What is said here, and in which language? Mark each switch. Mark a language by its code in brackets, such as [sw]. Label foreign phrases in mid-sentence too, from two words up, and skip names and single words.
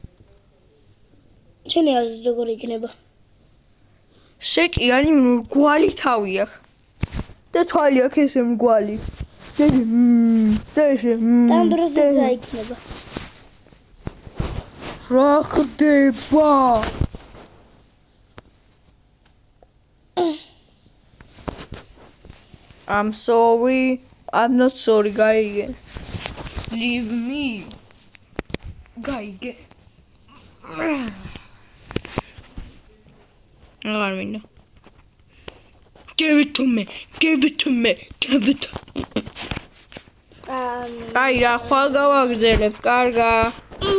[ka] შენი აზრით როგორი იქნება სეკი არის მრგვალი თავი აქვს. და თვალი აქვს ესე მრგვალი. და ესე ამ დროს ეს რა იქნება რა ხდება? [en] I'm sorry. I'm not sorry, guy. Leave me. Guy. Armin. Give it to me. Give it to me. Give it. Ay, [ka] რა ხვალ გავაგზელებ, კარგა.